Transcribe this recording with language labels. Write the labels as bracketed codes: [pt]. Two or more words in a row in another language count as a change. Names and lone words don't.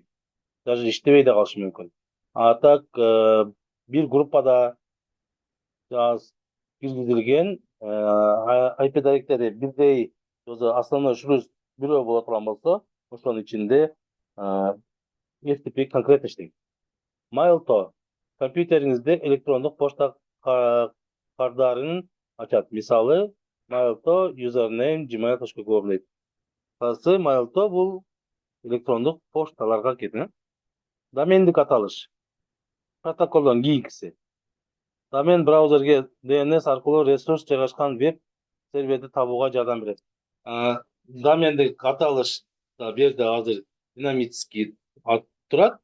[ky] Даже иштебей да калышы мүмкүн. А так бир группада киргизилген IP директори бирдей [ru] основной шлюз [ky] бирөө боло турган болсо, ошонун ичинде FTP конкретно иштейт. Mail.to компьютериңизде электрондук почта кардарын ачат. Мисалы, Mail.to username gmail.com дейт. Mail.to бул электрондук пошталарга кетет. Домендик аталыш. Протоколдон кийинкиси. Домен браузерге DNS аркылуу ресурс жайгашкан веб серверди табууга жардам берет. Домендик аталыш бу жерде азыр динамический турат.